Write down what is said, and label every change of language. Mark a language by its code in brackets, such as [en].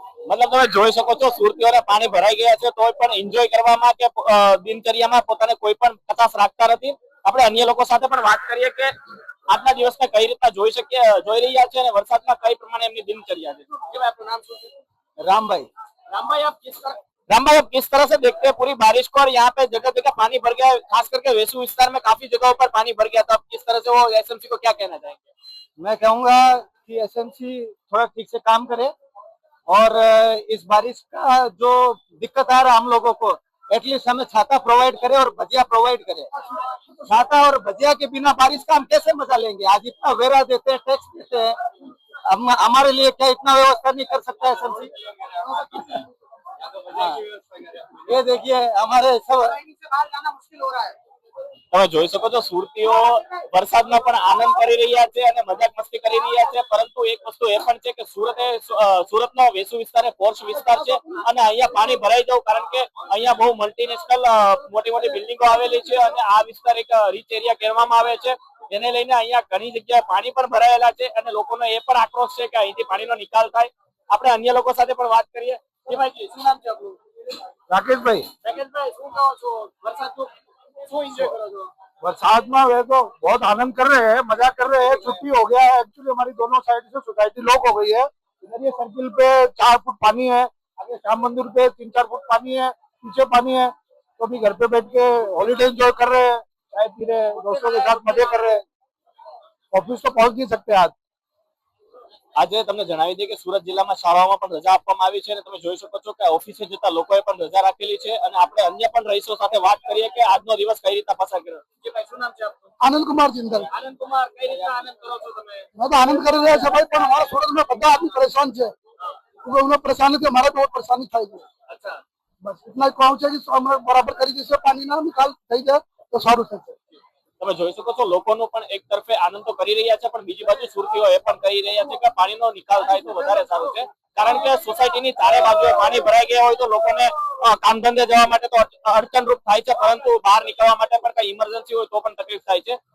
[gu] મતલબ તમે જોઈ શકો છો સુરતીઓને પાણી ભરાઈ ગયા છે તોય પણ એન્જોય કરવામાં કે દિનચર્યામાં પોતાને કોઈ પણ કચાશ રાખતા નથી. આપણે અન્ય લોકો સાથે પણ વાત કરીએ કે આજના દિવસને કઈ રીતના જોઈ રહ્યા છે અને વરસાદમાં કઈ પ્રમાણે એમની દિનચર્યા છે. આપનું નામ શું છે? [hi] रामभाई, रामभाई, आप किस तरह से देखते हैं पूरी बारिश को और यहाँ पे जगह जगह पानी भर गया है, खास करके वेसु विस्तार में काफी जगहों पर पानी भर गया था. आप किस तरह से वो एसएमसी को क्या कहना चाहेंगे? मैं कहूँगा कि एसएमसी थोड़ा ठीक से काम करे और इस बारिश का जो दिक्कत आ रहा है हम लोगों को एटलीस्ट हमें छाता प्रोवाइड करे और भजिया प्रोवाइड करे. छाता और भजिया के बिना बारिश का हम कैसे मजा लेंगे? आज इतना वेरा देते हैं, टैक्स देते हैं, हम हमारे लिए क्या इतना व्यवस्था नहीं कर सकता एसएमसी? ये देखिए हमारे सब [gu] તમે જોઈ શકો છો સુરતીઓ વરસાદમાં પણ આનંદ કરી રહ્યા છે અને મજાક મસ્તી કરી રહ્યા છે. પરંતુ એક વસ્તુ એ પણ છે કે સુરતનો વેસુ વિસ્તાર એ પોર્શ વિસ્તાર છે અને અહીંયા પાણી ભરાઈ જવું કારણ કે અહીંયા બહુ મલ્ટીનેશનલ મોટી મોટી બિલ્ડિંગો આવેલી છે અને આ વિસ્તાર એક રીચ એરિયા કહેવામાં આવે છે. જેને લઈને અહીંયા ઘણી જગ્યાએ પાણી પણ ભરાયેલા છે અને લોકોનો એ પણ આક્રોશ છે કે અહીંથી પાણીનો નિકાલ થાય. આપણે અન્ય લોકો સાથે પણ વાત કરીએ. શું નામ છે આપણું? [hi] राकेश भाई, [gu] રાકેશભાઈ, શું કહો છો? વરસાદનું શું એન્જોય કરો છો? [hi] बरसात में वे तो बहुत आनंद कर रहे हैं, मजा कर रहे हैं. छुट्टी हो गया है. एक्चुअली हमारी दोनों साइड से सोसाइटी लॉक हो गई है. इधर ये सर्किल पे 4 फुट पानी है, आगे श्याम मंदिर पे 3-4 फुट पानी है, पीछे पानी है. तो अभी घर पे बैठ के हॉलीडे एंजॉय कर रहे हैं, चाय पी रहे हैं, दोस्तों के साथ मजे कर रहे हैं. ऑफिस तो पहुंच नहीं सकते आज. [gu] આજે તમને જણાવી દઈએ કે સુરત જિલ્લામાં શાળાઓમાં પણ રજા આપવામાં આવી છે અને તમે જોઈ શકો છો કે ઓફિસે જતા લોકોએ પણ રજા રાખેલી છે અને આપણે અન્ય પણ રહીશો સાથે વાત કરીએ કે આજનો દિવસ કઈ રીતના પસાર કર્યો. જી ભાઈ, શું નામ છે આપનું? [hi] आनंद कुमार जिंदल. [gu] આનંદ કુમાર, કઈ રીતના આનંદ કરો છો તમે? [hi] मैं तो आनंद कर रहे हैं भाई, पर हमारा सूरत में [gu] બધા [hi] आदमी परेशान है. उन्हें परेशानी थी, हमारा बहुत परेशानी था. [gu] અચ્છા, [hi] बस इतना कहूँ [gu] છે કે અમે બરાબર તરીકે से પાણી ના નિકાલ થઈ જાય તો સારું થશે. તમે જોઈ શકો છો લોકોનો પણ એક તરફે આનંદ તો કરી રહ્યા છે પણ બીજી બાજુ સુરતીઓ એ પણ કરી રહ્યા છે કે પાણીનો નિકાલ થાય તો વધારે સારું છે. કારણ કે સોસાયટીની ચારે બાજુએ પાણી ભરાઈ ગયા હોય તો લોકોને કામ ધંધે જવા માટે તો અડચણરૂપ થાય છે, પરંતુ બહાર નીકળવા માટે પણ કઈ ઇમરજન્સી હોય તો પણ તકલીફ થાય છે.